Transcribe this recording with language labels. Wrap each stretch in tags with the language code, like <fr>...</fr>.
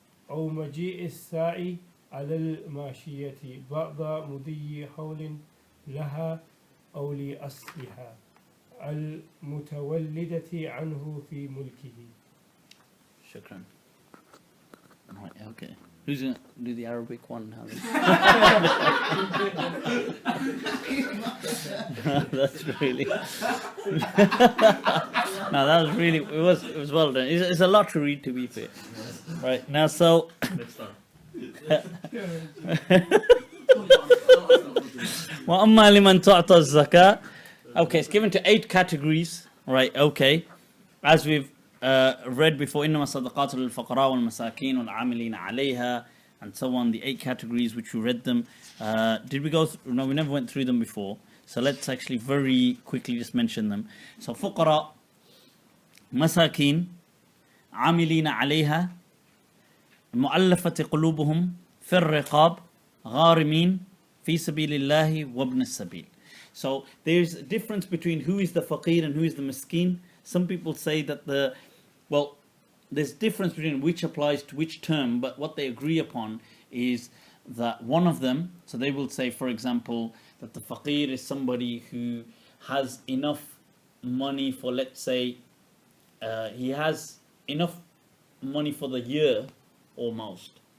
<ar>أو مجيء الساعي على الماشية بعد مضي حول لها أو لأصلها المتولدة عنه في ملكه.</ar> <en>Shukran. Right, okay. Who's going to do the Arabic one? That's really... No, that was really... It was well done. It's a lot to read, to be fair. Right, now so... Let's start.</en> <ar>وَأَمَّا لِمَنْ تُعْطَى الزَّكَاةِ.</ar> <en>Okay, it's given to 8 categories. Right, okay. As we've read before,</en> <ar>إِنَّمَا الصَّدَقَاتُ لِلْفَقَرَاءِ وَالْمَسَاكِينِ وَالْعَامِلِينَ عَلَيْهَا,</ar> <en>and so on, the 8 categories which we read them. Did we go through? No, we never went through them before. So let's actually very quickly just mention them.</en> <ar>So فقراء, مساكين, عاملين عليها, مؤلفة قلوبهم, في الرقاب, غارمين, في سبيل الله, وابن السبيل.</ar> <en>So there's a difference between who is the faqir and who is the miskin. Some people say that there's difference between which applies to which term, but what they agree upon is that one of them, so they will say, for example, that the faqir is somebody who has enough money for, let's say, he has enough money for the year almost.</en>